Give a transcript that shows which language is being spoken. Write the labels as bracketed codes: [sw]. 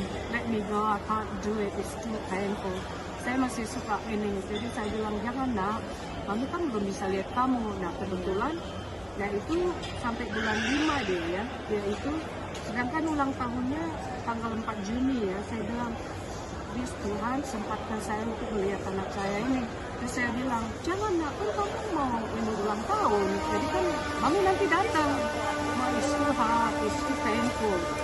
[en] Let me go, I can't do it, it's too painful. [id] Saya masih suka ini, jadi saya bilang, jangan nak, Mami kan belum bisa lihat kamu. Nah kebetulan, itu sampai bulan 5 dia itu, sedangkan ulang tahunnya tanggal 4 Juni ya, saya bilang, please Tuhan sempatkan saya untuk melihat anak saya ini. Terus saya bilang, jangan nak, kan kamu mau ini ulang tahun, jadi kan mami nanti datang. Mau istirahat, [en] it's too painful.